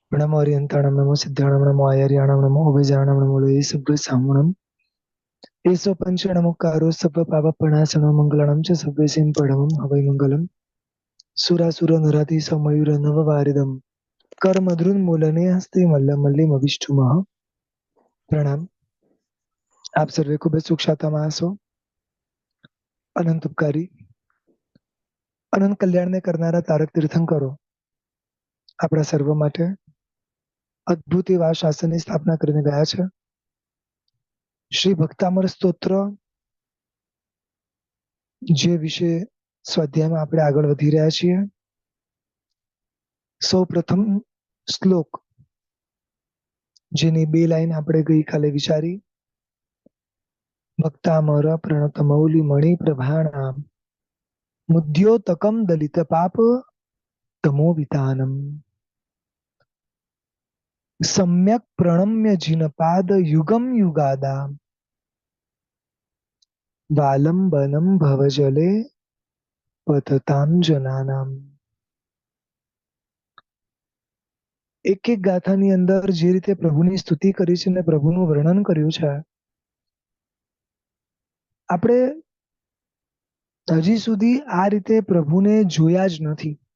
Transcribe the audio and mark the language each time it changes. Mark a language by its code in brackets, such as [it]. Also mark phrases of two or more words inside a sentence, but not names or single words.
[pra] नमो अरियंताणं नमो सिद्धाणं नमो आयर्याणं नमो अभिजाणं नमो सभ्यसामणं एसो पंचणमुक्कारो सप्पपापप्रणाशनो मंगलानां च सभ्यसिं परमं हवै मंगलम् सुरासुरनराति समयूर नववारिदम् कर्मधृन्मूलने हस्ते मल्लमल्लिमविष्टुमः प्रणाम। [gu] આપ સર્વે ખૂબ જ સુખ શાંતામાં હશો। અનંત ઉપકારી અનંત કલ્યાણને કરનારા તારક તીર્થંકરો આપણા સર્વ માટે અદ્ભુત એવા શાસનની સ્થાપના કરીને ગયા છે। શ્રી ભક્તામર સ્તોત્ર જે વિશે સ્વાધ્યાયમાં આપણે આગળ વધી રહ્યા છીએ। સૌ પ્રથમ શ્લોક જેની બે લાઈન આપણે ગઈકાલે વિચારી। [sa] ભક્તામર પ્રણત મૌલિ મણિ પ્રભાણામ મુદ્યોતકમ દલિત પાપ તમોવિતાનમ सम्यक प्रणम्य जिनपाद युगम युगादा वालंबनम भवजले पतताम जनानाम। [gu] એક એક ગાથાની અંદર જે રીતે પ્રભુની સ્તુતિ કરી છે અને પ્રભુનું વર્ણન કર્યું છે, આપણે હજી સુધી આ રીતે પ્રભુને જોયા જ નથી।